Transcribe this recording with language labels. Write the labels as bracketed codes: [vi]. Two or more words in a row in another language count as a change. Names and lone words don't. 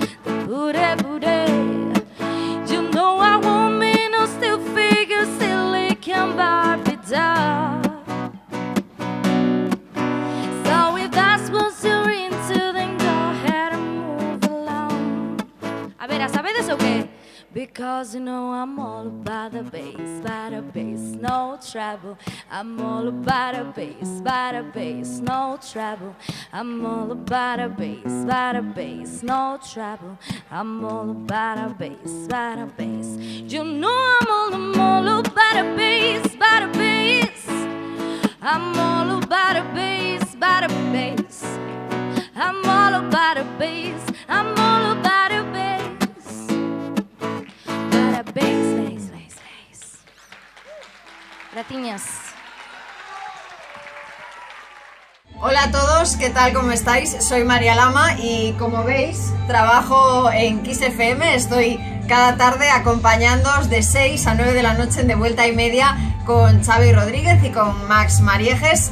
[en] The booty. You know I won't be no still figure, silicon Barbie doll. So if that's what you're into, then go ahead and move along. [gl] A ver, ¿sabedes o qué? [en] Because you know I'm all about the bass, no treble. I'm all about the bass, no treble. I'm all about the bass, no treble. I'm all about the bass. You know I'm all about the bass. I'm all about the bass. I'm all about the bass. I'm all about the bass. Bass. [gl] Gratiñas. [es] Hola a todos, ¿qué tal? ¿Cómo estáis? Soy María Lama y como veis trabajo en Kiss FM, estoy cada tarde acompañándoos de 6 a 9 de la noche en De Vuelta y Media con Xavi Rodríguez y con Max Mariejes.